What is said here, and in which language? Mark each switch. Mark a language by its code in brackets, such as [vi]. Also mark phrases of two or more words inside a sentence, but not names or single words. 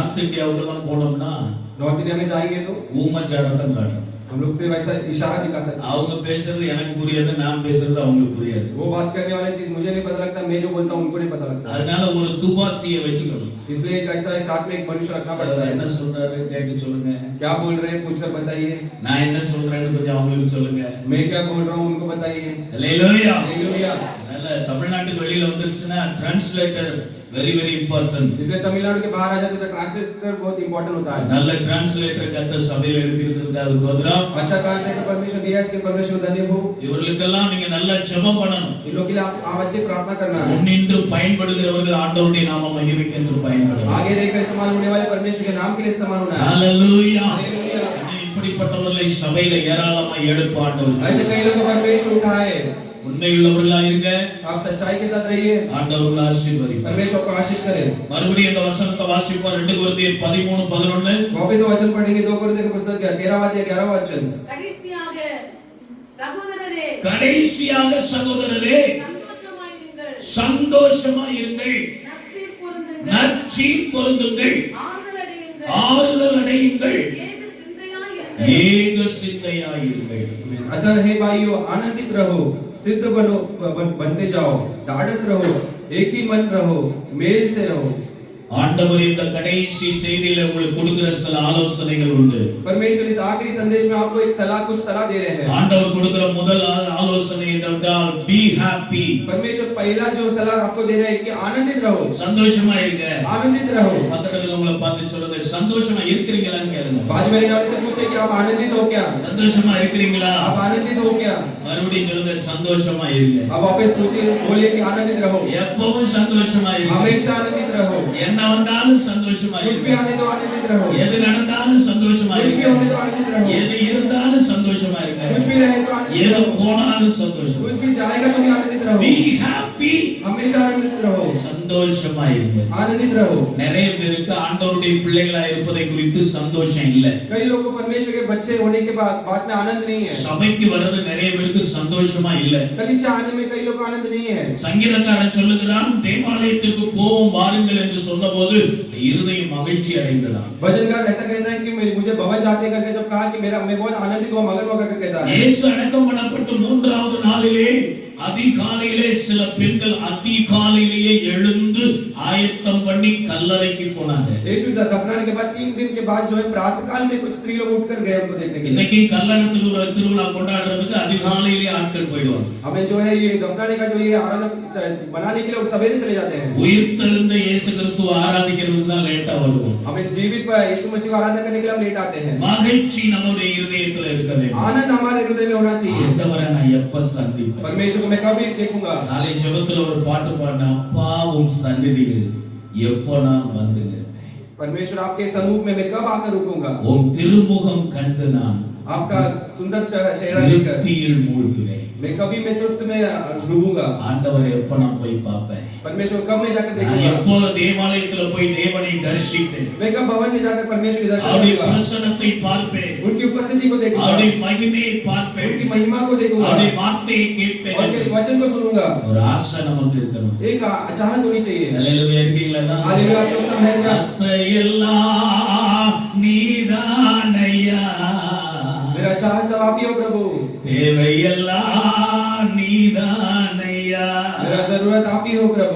[ta] நார்த் இந்தியாவுக்கெல்லாம் போனோம்னா [hi] नॉर्थ इंडिया में जाएंगे तो [ta] ஊமச்சாடத்தான் காட்டும். [hi] हम लोग से वैसा इशारा दिखा सकते हैं। [ta] அவங்க பேசுறது எனக்கு புரியாது, நான் பேசுறது அவங்களுக்கு புரியாது. [hi] वो बात करने वाली चीज मुझे नहीं पता लगता, मैं जो बोलता हूँ उनको नहीं पता लगता। [ta] அதனால ஒரு துபாசியை வச்சுக்கணும். [hi] इसलिए एक ऐसा एक साथ में एक मनुष्य रखना पड़ता [ta] அவர் [hi] है। [ta] என்ன சொல்றாரு கேட்டு சொல்லுங்க. [hi] क्या बोल रहे हैं पूछकर बताइए। [ta] நான் என்ன சொல்றேன்னு கொஞ்சம் அவங்களுக்கு சொல்லுங்க. [hi] मैं क्या बोल रहा हूँ उनको बताइए। [ta] ஹalleluya. [hi] हालेलुया। [ta] அதனால தமிழ்நாட்டுக்கு வெளியில வந்துருச்சுன்னா டிரான்ஸ்லேட்டர் [en] very very important. [hi] इसलिए तमिलनाडु के बाहर आ जाते तो ट्रांसलेटर बहुत इंपॉर्टेंट होता है। [ta] நல்ல டிரான்ஸ்லேட்டர் கர்த்தர் சபையில இருக்கிறதுக்காக தோத்ரம். [hi] अच्छा ट्रांसलेटर परमेश्वर दिया, इसके परमेश्वर धन्य हो। [ta] இவர்களுக்கெல்லாம் நீங்க நல்ல ஜெபம் பண்ணணும். [hi] इन लोगों के लिए आप अच्छे प्रार्थना करना है। [ta] முன்னின்று பயன்படுகிறவர்கள் ஆண்டவருடைய நாம மகிமைக்கென்று பயன்படணும். [hi] आगे रहकर इस्तेमाल होने वाले परमेश्वर के नाम के लिए इस्तेमाल होना है। [ta] ஹalleluya. [hi] हालेलुया। [ta] இப்படிப்பட்டவர்களை சபையில ஏராளமாய் எழுப்ப ஆண்டவர். [hi] ऐसे कई लोग परमेश्वर उठाए। [ta] உண்மையுள்ளவர்களா இருங்க. [hi] आप सच्चाई के साथ रहिए, [ta] ஆண்டவர்கள் ஆசீர்வதிப்பார். [hi] परमेश्वर को आशीष करे। [ta] மறுபடியும் இந்த வசனத்தை வாசிப்போம். 2 கொரிந்தியர் 13:11. [hi] वापस वचन पढ़ेंगे 2 कोरिन्थियों की पुस्तक 13वां अध्याय 11वां वचन। [ta] கடைசியாக சகோதரரே கடைசியாக சகோதரரே சந்தோஷமாயிருங்கள், நற்சீர் பொருந்துங்கள், நற்சீர் பொருந்துங்கள், ஆறுதல் அடையுங்கள், ஆறுதல் அடையுங்கள், ஏக ஏக சிந்தையாயிருங்கள். [hi] अतः हे भाइयों आनंदित रहो, सिद्ध बनो, बनते जाओ, ढाढ़स रहो, एक ही मन रहो, मेल से रहो। [ta] ஆண்டவர் இந்த கடைசி செய்தியில உங்களுக்கு கொடுக்கிற சில ஆலோசனைகள் உண்டு. [hi] परमेश्वर इस आखिरी संदेश में आपको एक सलाह, कुछ सलाह दे रहे हैं। [ta] ஆண்டவர் கொடுக்கிற முதல் ஆலோசனை என்னவென்றால் [en] be happy. [hi] परमेश्वर पहला जो सलाह आपको दे रहा है कि आनंदित रहो, [ta] சந்தோஷமா இருங்க. [hi] आनंदित रहो। [ta] பக்கத்துல இருக்கவங்கள பார்த்து சொல்லுங்க, சந்தோஷமா இருக்கிறீங்களான்னு கேளுங்க. [hi] बाजू में रहने से पूछे कि आप आनंदित हो क्या? [ta] சந்தோஷமா இருக்கிறீங்களா? [hi] आप आनंदित हो क्या? [ta] மறுபடியும் சொல்லுங்க, சந்தோஷமா இருங்க. [hi] आप वापस पूछिए, बोलिए कि आनंदित रहो, [ta] எப்பவும் சந்தோஷமா இருங்க. [hi] हमेशा आनंदित रहो, [ta] என்ன வந்தாலும் சந்தோஷமா [hi] कुछ भी [ta] இருங்க. [hi] आने दो आनंदित रहो, [ta] எது நடந்தாலும் சந்தோஷமா [hi] कुछ भी [ta] இருங்க. [hi] होने दो आनंदित रहो, [ta] எது இருந்தாலும் சந்தோஷமா இருங்க. [hi] कुछ भी रहे तो आनंदित [ta] எது [hi] रहो, [ta] போனாலும் சந்தோஷமா [hi] कुछ भी जाएगा तो भी आनंदित रहो, [en] be happy. [hi] हमेशा आनंदित रहो, [ta] சந்தோஷமா இருங்க. [hi] आनंदित रहो। [ta] நிறைய பேருக்கு ஆண்டவருடைய பிள்ளைகளா இருப்பதை குறித்து சந்தோஷம் இல்ல. [hi] कई लोगों को परमेश्वर के बच्चे होने के बाद में आनंद नहीं है। [ta] சபைக்கு வர்றது நிறைய பேருக்கு சந்தோஷமா இல்ல. [hi] कलीसिया आने में कई लोग को आनंद नहीं है। [ta] சங்கீதக்காரன் சொல்லுகிறான், தேவாலயத்திற்கு போவோம் வாருங்கள் என்று சொன்னபோது இருதயம் மகிழ்ச்சி அடைந்ததாம். [hi] भजनकार ऐसा कहता है कि मुझे भवन जाते करके जब कहा कि मैं बहुत आनंदित हुआ मगन हुआ करके कहता है। [ta] இயேசு அடக்கம் பண்ணப்பட்ட மூன்றாவது நாளிலே அதிகாலையிலே சில பெண்கள் அதிகாலையிலேயே எழுந்து ஆயத்தம் பண்ணி கல்லறைக்கு போனாங்க. [hi] यीशु दफनाने के बाद 3 दिन के बाद जो है प्रातः काल में कुछ स्त्री लोग उठकर गए उनको देखने के लिए। [ta] இன்னைக்கு கல்லறையில் ஒரு திருவிழா கொண்டாடுறதுக்கு அதிகாலையிலேயே ஆட்கள் போயிடுவாங்க. [hi] हमें जो है ये दफनाने का जो ये आराधना बनाने के लिए लोग सवेरे चले जाते हैं। [ta] உயிர்த்தெழுந்த இயேசு கிறிஸ்துவை ஆராதிக்கிறதுக்கு தான் லேட்டா வருவோம். [hi] हमें जीवित यीशु मसीह को आराधना करने के लिए हम लेट आते हैं। [ta] மகிழ்ச்சி நம்முடைய இருதயத்துல இருக்க வேண்டும். [hi] आनंद हमारे हृदय में होना चाहिए। [ta] ஆண்டவரை நான் எப்ப சந்திப்பேன்? [hi] परमेश्वर को मैं कभी देखूंगा। [ta] நாளை ஜெபத்துல ஒரு பாட்டு பாடின அப்பாவும் சந்நிதியில் எப்போ நான் வந்து நிற்பேன். [hi] परमेश्वर आपके सम्मुख में मैं कब आकर रुकूंगा। [ta] உன் திருமுகம் கண்டு நான் [hi] आपका सुंदर चेहरा देखकर [ta] திருப்தியில் மூழ்குவேன். [hi] मैं कभी मैं तृप्त में डूबूंगा। [ta] ஆண்டவரை எப்ப நான் போய் பார்ப்பேன்? [hi] परमेश्वर कब मैं जाकर [ta] நான் [hi] देखूंगा। [ta] எப்போ தேவாலயத்துல போய் தேவனை தரிசிப்பேன்? [hi] मैं कब भवन में जाकर परमेश्वर के दर्शन [ta] அவருடைய [hi] करूंगा। [ta] பிரசன்னத்தை பார்ப்பேன். [hi] उनकी उपस्थिति को देखूंगा। [ta] அவருடைய மகிமையை பார்ப்பேன். [hi] उनकी महिमा को देखूंगा। [ta] அவருடைய வார்த்தையை கேட்பேன். [hi] और उनके वचन को सुनूंगा। [ta] ஒரு ஆசை நமக்கு இருக்கணும். [hi] एक चाहत होनी चाहिए। [ta] அல்லேலூயா இருக்கீங்களா? [hi] हालेलुया आप लोग सब हैं क्या? [ta] ஆசையெல்லாம் நீதானையா, [hi] मेरा चाहत सब आप ही हो प्रभु। [ta] தேவையெல்லாம் நீதானையா. [hi] मेरा जरूरत आप ही हो प्रभु।